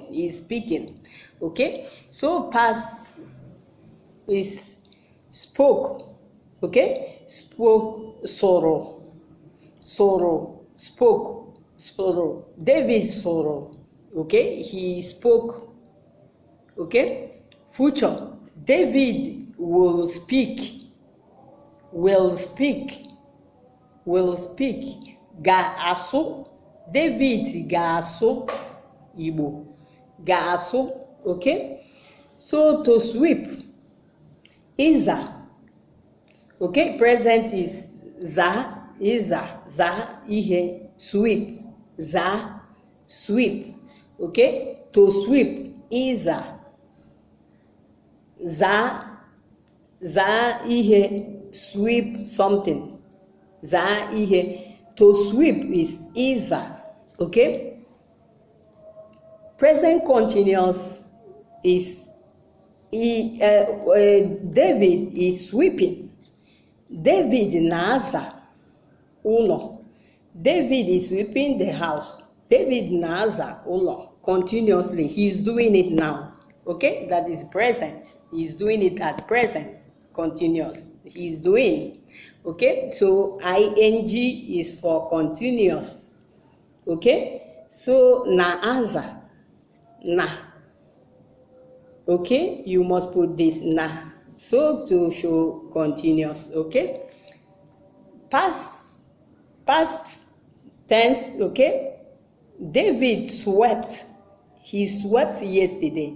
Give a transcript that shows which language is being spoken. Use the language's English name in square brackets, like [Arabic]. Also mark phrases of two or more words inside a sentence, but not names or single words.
[English] He's speaking. Okay? So past is spoke. Okay? Spoke, sorrow. Spoke, sorrow. David sorrow. Okay? He spoke. Okay, future. David will speak. [Igbo] Ga aso. David ga aso. Igbo. Ga aso. [English] Okay, so to sweep. [Igbo] Iza. [English] Okay, present is [Igbo] za. Iza. Za. Ihe. Sweep. [English] Za. Sweep. Okay, to sweep. Iza. [Igbo] Za ihe, [English] sweep something. [Igbo] Za ihe, [English] to sweep is iza. Okay, present continuous is David is sweeping. [Igbo] David na-aza ụlọ. [English] David is sweeping the house. [Igbo] David na-aza ụlọ. [English] Continuously, he's doing it now. Okay, that is present. He's doing it at present continuous. He's doing. Okay, so ing is for continuous. Okay, so na-aza. [Igbo] Na. [English] Okay, you must put this na. So to show continuous. Okay, past tense. Okay, David swept. He swept yesterday.